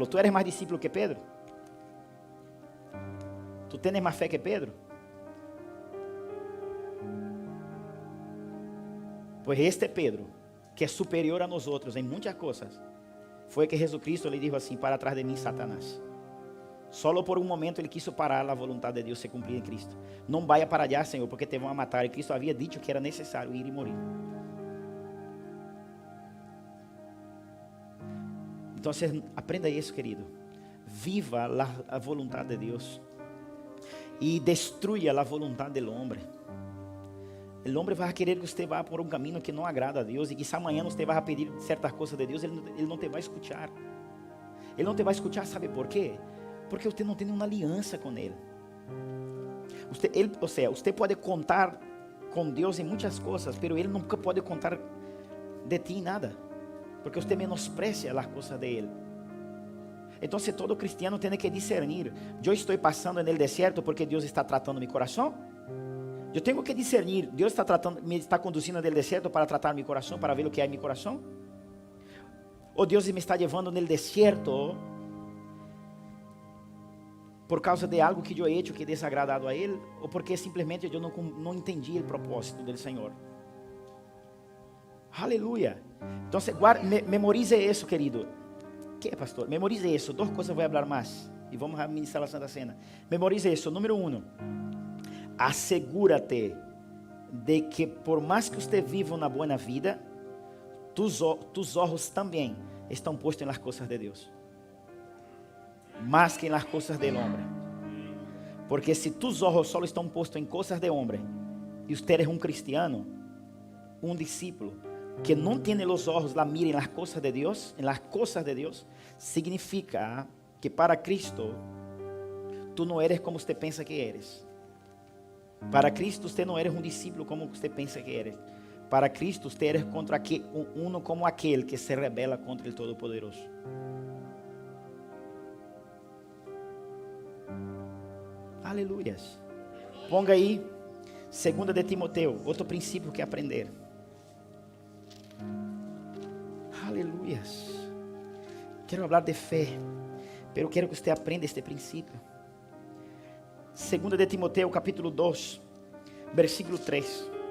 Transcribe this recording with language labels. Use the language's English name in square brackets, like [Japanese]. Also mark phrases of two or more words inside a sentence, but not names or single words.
[Spanish] ¿Tú eres más discípulo que Pedro? ¿Tú tienes más fe que Pedro? Pues este Pedro, que es superior a nosotros en muchas cosas, fue que Jesucristo le dijo así, para atrás de mí, Satanás. Solo por un momento [Portuguese] ele quiso parar a voluntad de Deus se cumprir em Cristo. [Spanish] Não vaya para allá, [Portuguese] Senhor, porque te vão a matar. E Cristo havia dicho que era necessário ir e morir. Então, aprenda isso, querido. Viva a voluntad de Deus e destruya a [Spanish] voluntad del hombre. [Portuguese] O homem vai querer que você vá por um caminho que não agrada a Deus e quizá amanhã você vai pedir certas coisas de Deus, ele não te vai escuchar. Ele não te vai escuchar, sabe por quê? Porque usted não tem uma aliança com Ele. Usted pode contar com Deus em muitas coisas, mas Ele nunca pode contar de ti nada, porque usted menosprecia as coisas de Ele. Então, todo cristiano tem que discernir: eu estou passando no deserto porque Deus está tratando meu coração. Eu tenho que discernir: Deus me está conduzindo no deserto para tratar meu coração, para ver o que há em meu coração. Ou Deus me está levando no deserto por causa de algo que eu [Spanish] he hecho [Portuguese] que desagradado a Ele, ou porque simplesmente eu não entendi o propósito do Senhor. Aleluia. Então, memorize isso, querido. Que, pastor? Memorize isso. Duas coisas vou falar mais. E vamos ministrar a Santa Cena. Memorize isso. Número 1. [Spanish] Asegúrate de que [Portuguese] por mais que você viva uma boa vida, tus olhos também estão postos nas coisas de Deus. [Spanish] Más que en las cosas del hombre. Porque si tus ojos solo están puestos en cosas de hombre y usted es un cristiano, un discípulo que no tiene los ojos la mira en las cosas de Dios, significa que para Cristo tú no eres como usted piensa que eres. Para Cristo usted no eres un discípulo como usted piensa que eres. Para Cristo usted eres uno como aquel que se rebela contra el Todopoderoso. Aleluias. [Portuguese] Ponga aí 2 de Timoteo, outro princípio que aprender. Aleluias. Quero falar de fé, pero quero que você aprenda este princípio. 2 de Timoteo, capítulo 2, versículo 3.